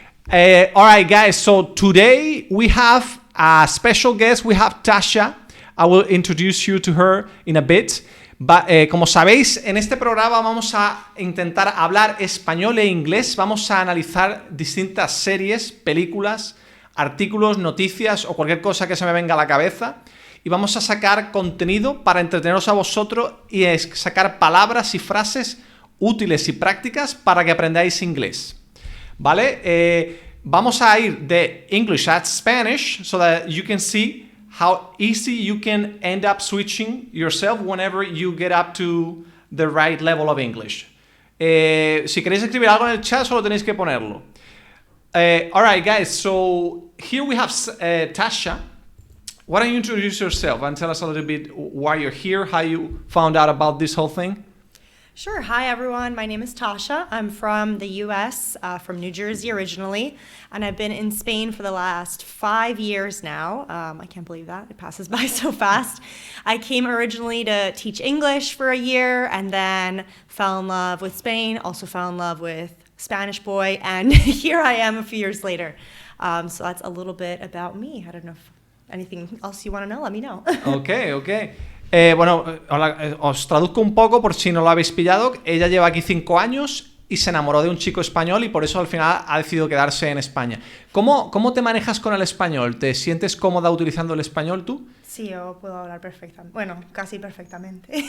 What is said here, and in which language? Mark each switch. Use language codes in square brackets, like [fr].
[en] Alright guys, so today we have a special guest. We have Tasha. I will introduce you to her in a bit. [es] Como sabéis, en este programa vamos a intentar hablar español e inglés. Vamos a analizar distintas series, películas, artículos, noticias o cualquier cosa que se me venga a la cabeza. Y vamos a sacar contenido para entreteneros a vosotros y sacar palabras y frases útiles y prácticas para que aprendáis inglés. ¿Vale? Vamos a ir de [en] English at Spanish so that you can see how easy you can end up switching yourself whenever you get up to the right level of English. [es] Si queréis escribir algo en el chat, solo tenéis que ponerlo. [en] Alright guys, so here we have Tasha. Why don't you introduce yourself and tell us a little bit why you're here, how you found out about this whole thing? Sure. Hi, everyone. My name is Tasha. I'm from the U.S., from New Jersey originally, and I've been in Spain for the last 5 years now. I can't believe that. It passes by so fast. I came originally to teach English for a year and then fell in love with Spain, also fell in love with Spanish boy, and here I am a few years later. So that's a little bit about me. I don't know if anything else you want to know, let me know. Ok. [es] Bueno, os traduzco un poco por si no lo habéis pillado. Ella lleva aquí 5 años y se enamoró de un chico español y por eso al final ha decidido quedarse en España. ¿Cómo te manejas con el español? ¿Te sientes cómoda utilizando el español tú? Sí, yo puedo hablar perfectamente. Bueno, casi perfectamente.